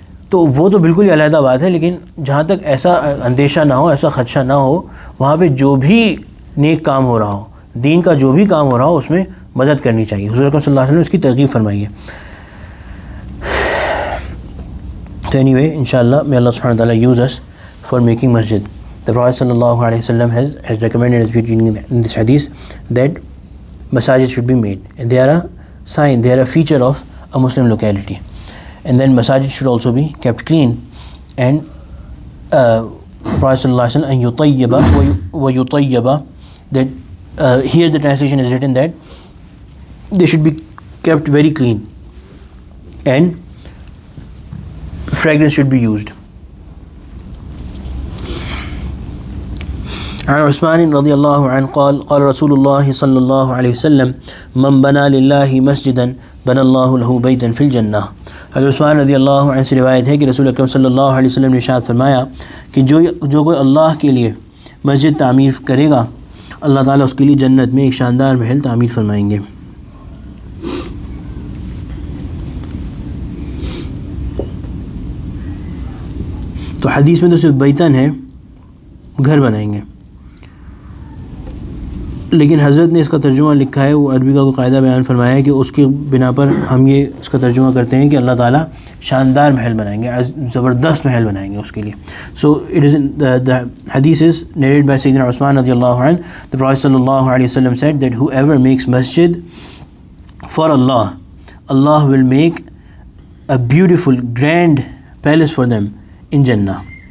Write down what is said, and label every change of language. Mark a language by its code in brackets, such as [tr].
[ur] تو وہ تو بالکل ہی علیحدہ بات ہے۔ لیکن جہاں تک ایسا اندیشہ نہ ہو، ایسا خدشہ نہ ہو، وہاں پہ جو بھی نیک کام ہو رہا ہو، دین کا جو بھی کام ہو رہا ہو، اس میں مدد کرنی چاہیے۔ حضور اکرم صلی اللہ علیہ وسلم نے اس کی ترغیب فرمائی ہے۔ تو [en] anyway [ur] انشاءاللہ [en] may Allah subhanahu wa ta'ala use us for making masjid. The Prophet sallallahu alayhi wa sallam has recommended as we read in this hadith that masajid should be made, and they are a sign, they are a feature of a Muslim locality. And then masajid should also be kept clean, and Prophet sallallahu alayhi wa sallam [ar] an yutayyaba wa yutayyaba, [en] that here the translation is written that they should be kept very clean and fragrance should be used. [ar] عن عثمان رضي الله عنه قال قال رسول الله صلى الله عليه وسلم من بنى لله مسجدا بنى الله له بيتا في الجنة. [ur] حضرت عثمان رضی اللہ عنہ سے روایت ہے کہ رسول اکرم صلی اللہ علیہ وسلم نے ارشاد فرمایا کہ جو کوئی اللہ کے لیے مسجد تعمیر کرے گا، اللہ تعالیٰ اس کے لیے جنت میں ایک شاندار محل تعمیر فرمائیں گے۔ تو حدیث میں تو صرف بیتن ہے، گھر بنائیں گے، لیکن حضرت نے اس کا ترجمہ لکھا ہے، وہ عربی کا کوئی قاعدہ بیان فرمایا ہے کہ اس کے بنا پر ہم یہ اس کا ترجمہ کرتے ہیں کہ اللہ تعالیٰ شاندار محل بنائیں گے، زبردست محل بنائیں گے اس کے لیے۔ [en] So it is the hadith is narrated by Sayyidina Usman radiallahu anhu. The Prophet sallallahu alayhi wa sallam said that whoever makes masjid for Allah, Allah will make a beautiful, grand palace for them in Jannah.